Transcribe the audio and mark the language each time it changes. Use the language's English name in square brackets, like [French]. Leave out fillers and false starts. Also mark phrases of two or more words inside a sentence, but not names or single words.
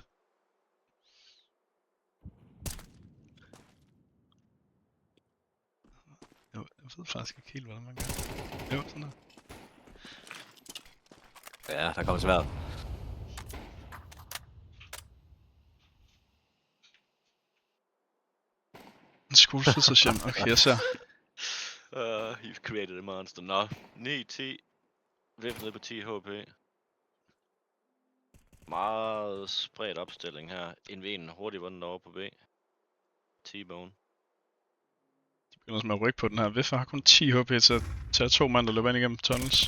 [Danish] Jeg ved faktisk ikke helt, hvordan man gør. Jo, sådan der. Ja, der kommer svært. En skolefritidshjem. Okay, jeg ser. [English] You've created a monster. [Danish] Nå, 9-10. Vift ned på 10 HP. Meget spredt opstilling her. En hurtigt vundet over på B. T-bone. De begynder også med at rykke på den her. Viffer har kun 10 HP til at tage 2 mand, der løber ind igennem tunnels.